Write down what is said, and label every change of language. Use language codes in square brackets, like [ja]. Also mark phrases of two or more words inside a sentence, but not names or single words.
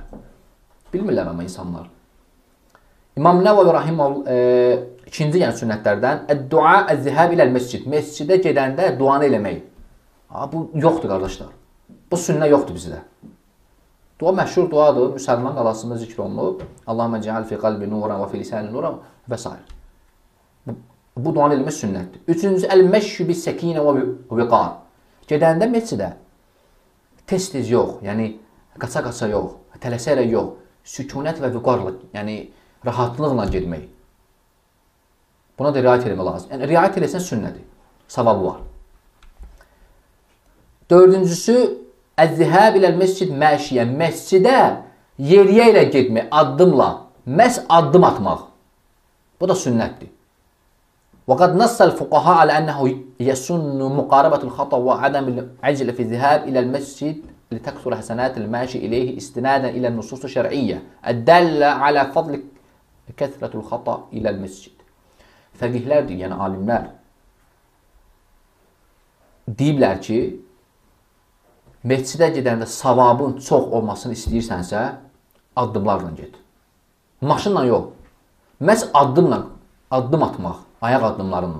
[az] Bilmirlər amma insanlar. İmam Nəvəvi rahimehullah ikinci yəni sünnətlərdən [ar] الدعاء الذهاب إلى المسجد. [az] Məscidə gedəndə duanı eləmək. Bu yoxdur qardaşlar. Bu sünnə yoxdur bizdə. Dua məşhur duadır. Müsəlman qalasında zikr olunub. [ar] اللهم اجعل في قلبي نورا وفي لساني نورا [az] və s. Bu duanı eləmək sünnətdir. Üçüncüsü, [ar] المشي بالسكينة والوقار. [az] Gedəndə məscidə tez-tez yox, yəni qaça-qaça yox, tələsərək yox, sükunət və viqarla, yəni rahatlıqla getmək. Buna da riayət etmək lazım. Yəni riayət eləsən sünnədir. Savabı var. Dördüncüsü, [ar] الذهاب إلى المسجد مشيا. [az] Məscidə yeriyə ilə getmək, addımla, məhz addım atmaq. Bu da sünnətdir. [ar] وقد نص الفقهاء على أنه يسن مقاربة الخطأ وعدم العجل في الذهاب إلى المسجد لتكثر حسنات الماشي إليه استنادا إلى النصوص الشرعية الدالة على فضل كثرة الخطأ إلى المسجد. [az] Fəqihlərdir, yəni alimlər deyiblər ki, məscidə gedəndə savabın çox olmasını istəyirsənsə, addımlarla get. Maşınla yox. Məhz addımla, addım atmaq, ayaq addımlarınla.